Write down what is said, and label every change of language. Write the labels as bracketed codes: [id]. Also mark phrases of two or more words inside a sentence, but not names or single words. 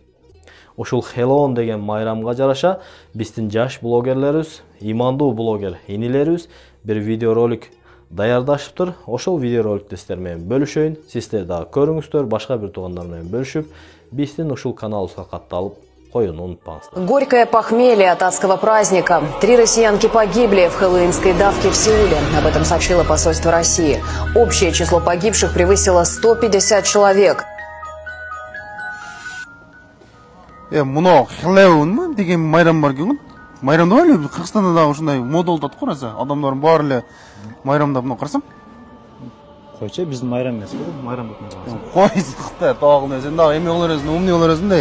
[ky] Ушул Хеллоуин деген майрамга жараша биздин жаш блогерлерибиз, имандуу блогер инилерибиз бир видеоролик даярдашыптыр. Ошол видеороликти сиздер менен бөлүшөйүн. Сиздер дагы көрүңүздөр, башка бир туугандар менен бөлүшүп, биздин ушул каналыбызга катталып коюуну унутпаңыздар. [ru] Горькое похмелье от адского праздника. 3 россиянки погибли в хэллоуинской давке в Сеуле. Об этом сообщило посольство России. Общее число погибших превысило 150 человек. [ky] Муну Хеллоуин деген майрам бар экен. Майрамда эле Кыргызстанда дагы ушундай мода болуп атат го, раса. Адамдардын баары эле майрамдап мына карасам. Койчу, биздин майрам эмес го, майрам деп атабыз. Кой, Кытай тагын сен дагы эме кылыр өзүң, умный кылыр өзүң да.